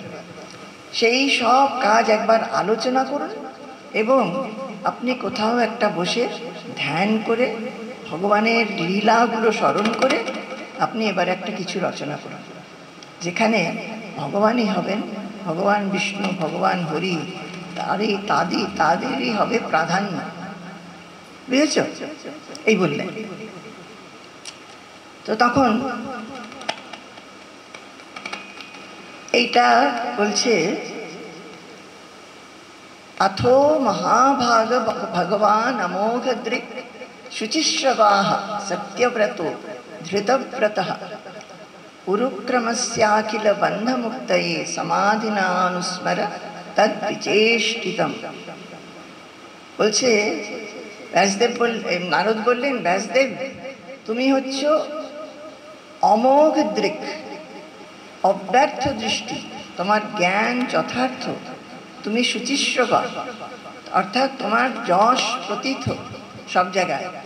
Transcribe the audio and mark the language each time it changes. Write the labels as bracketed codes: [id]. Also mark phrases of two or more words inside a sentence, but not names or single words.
[bn] সেই সব কাজ একবার আলোচনা করুন এবং আপনি কোথাও একটা বসে ধ্যান করে ভগবানের লীলাগুলো স্মরণ করে আপনি এবার একটা কিছু রচনা করুন, যেখানে ভগবানই হবেন, ভগবান বিষ্ণু, ভগবান হরি, তাদেরই হবে প্রাধান্য। বুঝেছ? এই বললেন। তো তখন এইটা বলছে, [sa] अथो महाभाग भगवान अमोघ दृक् शुचिश्रवाः सत्यव्रतो धृतव्रतः उरुक्रमस्याखिल बन्धमुक्तये समाधिनानुस्मर तद्विचेष्टितम्। [bn] বলছে ব্যাসদেব নারদ বললেন, ব্যাসদেব তুমি হচ্ছ অমোঘ দৃক, অব্যর্থ দৃষ্টি, তোমার জ্ঞান যথার্থ, তুমি শুচিশ্রবা, অর্থাৎ তোমার যশ প্রতীত সব জায়গায়।